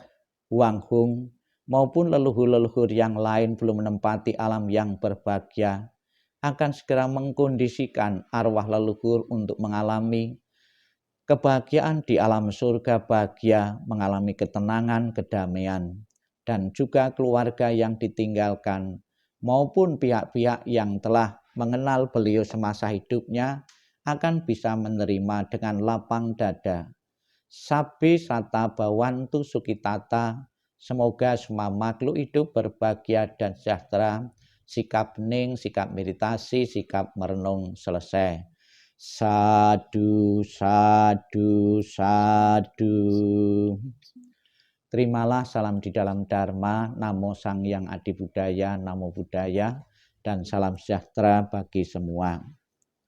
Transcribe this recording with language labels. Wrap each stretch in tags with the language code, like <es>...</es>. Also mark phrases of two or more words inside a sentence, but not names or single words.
<id>Wang Hung maupun leluhur-leluhur yang lain belum menempati alam yang berbahagia, akan segera mengkondisikan arwah leluhur untuk mengalami kebahagiaan di alam surga, bahagia, mengalami ketenangan, kedamaian, dan juga keluarga yang ditinggalkan maupun pihak-pihak yang telah mengenal beliau semasa hidupnya akan bisa menerima dengan lapang dada.</id> <pi>Sabbi sata bawantu sukitata,</pi> <id>semoga semua makhluk hidup berbahagia dan sejahtera. Sikap hening, sikap meditasi, sikap merenung selesai.</id> <pi>Sadu, sadu, sadu.</pi> <id>Terimalah salam di dalam Dharma,</id> <pi>Namo Sang Yang Adi Buddhaya, Namo Buddhaya,</pi> <id>dan salam sejahtera bagi semua.</id>